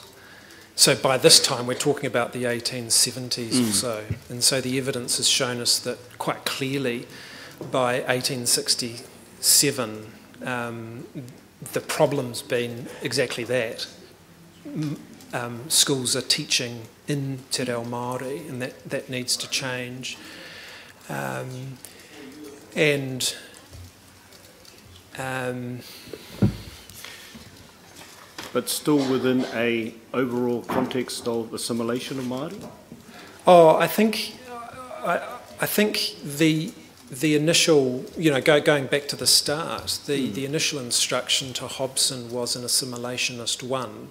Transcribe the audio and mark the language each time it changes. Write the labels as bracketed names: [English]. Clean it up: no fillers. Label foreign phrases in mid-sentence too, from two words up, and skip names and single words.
[English] So by this time we're talking about the 1870s or so. And so the evidence has shown us that quite clearly by 1867 the problem's been exactly that. Schools are teaching in [Māori] te reo Māori, [English] and that needs to change. But still within a overall context of assimilation of Māori? Oh, I think the initial, going back to the start, the initial instruction to Hobson was an assimilationist one.